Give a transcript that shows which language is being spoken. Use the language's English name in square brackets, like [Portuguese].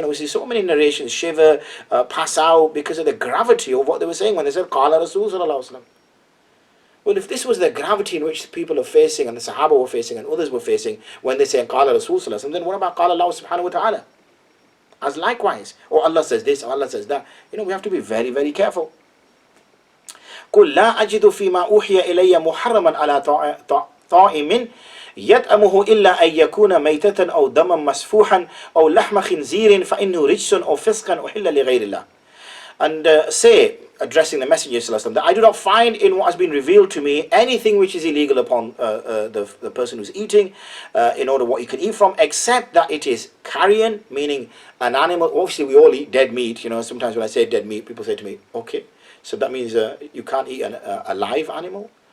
[English] We see so many narrations, shiver, pass out, because of the gravity of what they were saying when they said, Qala Rasul Sallallahu Alaihi Wasallam. Well, if this was the gravity in which people are facing, and the Sahaba were facing, and others were facing, when they say Qala Rasul Sallallahu Alaihi Wasallam, then what about Qala Allah Subhanahu Wa Ta'ala? As likewise, or Allah says this, or Allah says that. We have to be very, very careful. [Arabic] قُلْ لَا أَجِدُ فِي مَا أُوحِيَ إِلَيَّ مُحَرَّمًا عَلَى طَائِمٍ يطعمه إلا أن يكون ميتة أو دما مسفوحا أو لحم خنزير فإنه رجس أو فسقا أحل لغير الله. [English] And say, addressing the Messenger that I do not find in what has been revealed to me anything which is illegal upon the person who's eating, in order what he can eat from, except that it is carrion, meaning an animal. Obviously we all eat dead meat. Sometimes when I say dead meat, people say to me, okay, so that means you can't eat a live animal?